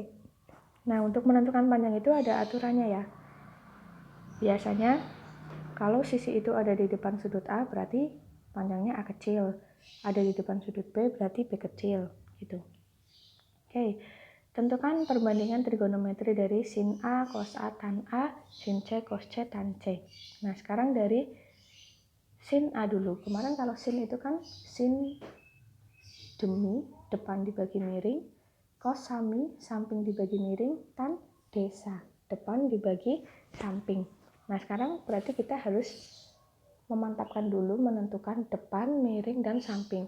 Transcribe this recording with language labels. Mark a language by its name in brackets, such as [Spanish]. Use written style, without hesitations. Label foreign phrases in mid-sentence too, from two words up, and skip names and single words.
[Indonesian] Nah, untuk menentukan panjang itu ada aturannya ya. Biasanya kalau sisi itu ada di depan sudut A, berarti panjangnya A kecil. Ada di depan sudut B, berarti B kecil. Gitu. Oke, tentukan perbandingan trigonometri dari sin A, cos A, tan A, sin C, cos C, tan C. Nah, sekarang dari sin A dulu. Kemarin kalau sin itu kan sin demi, depan dibagi miring, cos sami, samping dibagi miring, tan desa, depan dibagi samping. Nah, sekarang berarti kita harus memantapkan dulu, menentukan depan, miring, dan samping.